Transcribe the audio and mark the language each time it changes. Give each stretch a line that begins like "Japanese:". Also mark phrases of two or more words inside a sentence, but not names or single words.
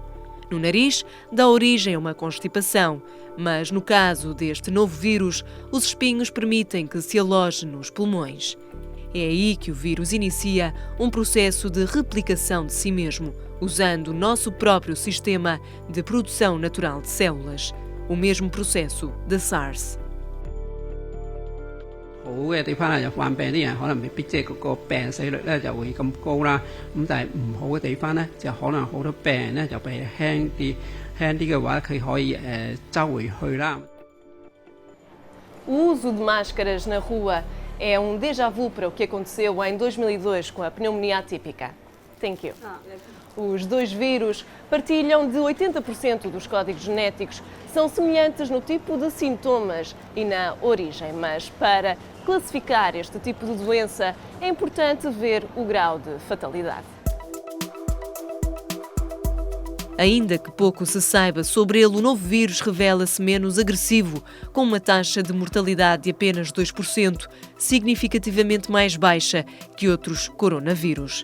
Portuguese: No nariz, dá origem a uma constipação, mas no caso deste novo vírus, os espinhos permitem que se aloje nos pulmões. É aí que o vírus inicia um processo de replicação de si mesmo, usando o nosso próprio sistema de produção natural de células, o mesmo processo da SARS.
Cantonese: 好嘅地方咧，就患病啲人可能未必即係嗰個病死率咧就會咁高啦。咁但係唔好嘅地方咧，就可能好多病人咧就比輕啲嘅話，佢可以周圍去啦。
Portuguese: O uso de máscaras na rua é um
French: déjà vu
Portuguese: para o que aconteceu em 2002 com a pneumonia atípica.
English: Thank you.
Portuguese: Os dois vírus partilham de 80% dos códigos genéticos, são semelhantes no tipo de sintomas e na origem, mas para classificar este tipo de doença é importante ver o grau de fatalidade. Ainda que pouco se saiba sobre ele, o novo vírus revela-se menos agressivo, com uma taxa de mortalidade de apenas 2%, significativamente mais baixa que outros coronavírus.